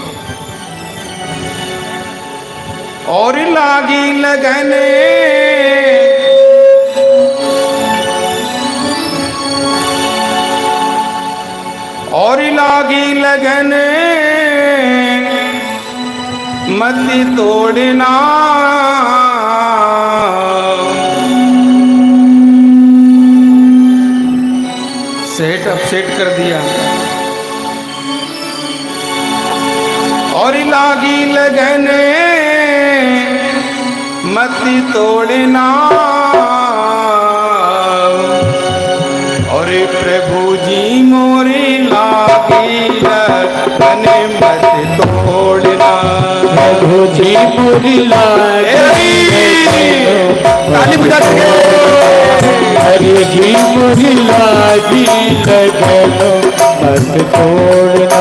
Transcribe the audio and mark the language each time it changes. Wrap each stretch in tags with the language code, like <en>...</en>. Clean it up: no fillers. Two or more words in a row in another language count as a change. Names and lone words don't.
<hi>और लागी लगने और लागी लगन मति तोड़ना,</hi> <en>set upset</en> <hi>कर दिया। और लागी लगन मति तोड़ना, और प्रभु जी मोरी लागी लगन मत तोड़ना, प्रभु जी मोरी लागी ताली बजा सके। हरि जी मोरी लागी लगन मत तोड़ना,</hi>